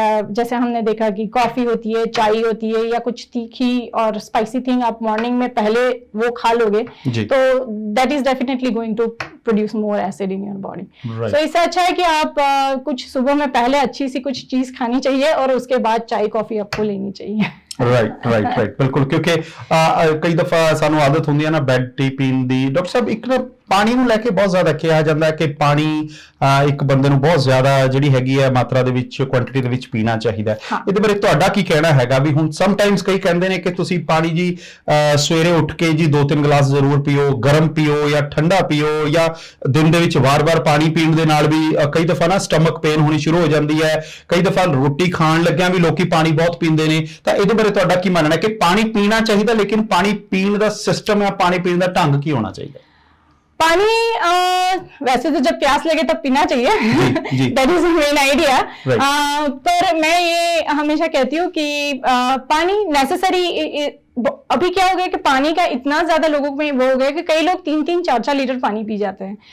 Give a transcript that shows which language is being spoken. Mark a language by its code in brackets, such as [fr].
[hi] जैसे हमने देखा कि कॉफी होती है, चाय होती है या कुछ तीखी और स्पाइसी थिंग आप मॉर्निंग में पहले वो खा लोगे तो [en] That is definitely going to produce more acid in your body. [hi] सो इससे अच्छा है कि आप कुछ सुबह में पहले अच्छी सी कुछ चीज खानी चाहिए और उसके बाद चाय कॉफी आपको लेनी चाहिए। [pa] राइट बिल्कुल, क्योंकि कई दफा सानू आदत होंदी है ना बेड टी पीन दी। डॉक्टर साहब, एक ना पानी ਨੂੰ ਲੈ ਕੇ ਬਹੁਤ ਜ਼ਿਆਦਾ ਕਿਹਾ ਜਾਂਦਾ ਹੈ ਕਿ ਪਾਣੀ ਇੱਕ ਬੰਦੇ ਨੂੰ ਬਹੁਤ ਜ਼ਿਆਦਾ ਜਿਹੜੀ ਹੈਗੀ ਹੈ ਮਾਤਰਾ ਦੇ ਵਿੱਚ, ਕੁਆਂਟੀਟੀ ਦੇ ਵਿੱਚ ਪੀਣਾ ਚਾਹੀਦਾ ਹੈ। ਇਹਦੇ ਬਾਰੇ ਤੁਹਾਡਾ ਕੀ ਕਹਿਣਾ ਹੈਗਾ? ਵੀ ਹੁਣ ਸਮ ਟਾਈਮਸ ਕਈ ਕਹਿੰਦੇ ਨੇ ਕਿ ਤੁਸੀਂ ਪਾਣੀ ਜੀ ਸਵੇਰੇ ਉੱਠ ਕੇ ਜੀ 2-3 ਗਲਾਸ ਜ਼ਰੂਰ ਪੀਓ, ਗਰਮ ਪੀਓ ਜਾਂ ਠੰਡਾ ਪੀਓ, ਜਾਂ ਦਿਨ ਦੇ ਵਿੱਚ ਵਾਰ-ਵਾਰ ਪਾਣੀ ਪੀਣ ਦੇ ਨਾਲ ਵੀ ਕਈ ਦਫਾ ਨਾ ਸਟਮਕ ਪੇਨ ਹੋਣੀ ਸ਼ੁਰੂ ਹੋ ਜਾਂਦੀ ਹੈ। ਕਈ ਦਫਾ ਰੋਟੀ ਖਾਣ ਲੱਗਿਆਂ ਵੀ ਲੋਕੀ ਪਾਣੀ ਬਹੁਤ ਪੀਂਦੇ ਨੇ। ਤਾਂ ਇਹਦੇ ਬਾਰੇ ਤੁਹਾਡਾ ਕੀ ਮੰਨਣਾ ਹੈ ਕਿ ਪਾਣੀ ਪੀਣਾ ਚਾਹੀਦਾ, ਲੇਕਿਨ ਪਾਣੀ ਪੀਣ ਦਾ [hi] सिस्टम या पानी पीने का ढंग की होना चाहिए? पानी वैसे तो जब प्यास लगे तब पीना चाहिए, [en] That is main idea. [hi] पर मैं ये हमेशा कहती हूँ कि पानी नेसेसरी, अभी क्या हो गया कि पानी का इतना ज्यादा लोगों में वो हो गया कि कई लोग 3-3, 4-4 लीटर पानी पी जाते हैं।